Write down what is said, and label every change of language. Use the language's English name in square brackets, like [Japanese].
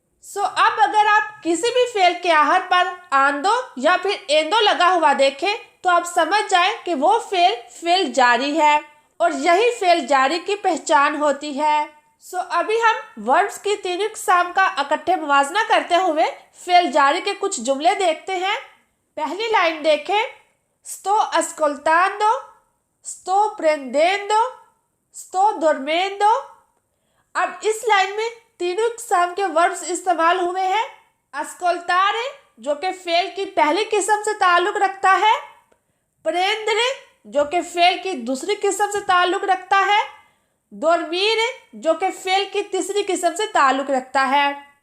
[Hindi] अब अगर आप किसी भी फेल के आहार पर आंदो या फिर एंदो लगा हुआ देखें तो आप समझ जाएं कि वो फेल जारी है और यही फेल जारी की पहचान होती है। अभी हम वर्ब्स की तीनों इकसाम का इकट्ठे मुवाजना करते हुए फेल जारी के कुछ जुमले देखते हैं। पहली लाइन देखें, [Italian] sto ascoltando, sto prendendo, sto dormendo। [Hindi] अब इस लाइन में तीनों इकसाम के वर्ब्स इस्तेमाल हुए हैं। ascoltare जो कि फेल की पहली किस्म से ताल्लुक रखता है, prendere जो कि फेल की दूसरी किस्म से ताल्लुक रखता है, dormire जो कि फेल की तीसरी किस्म से ताल्लुक रखता है।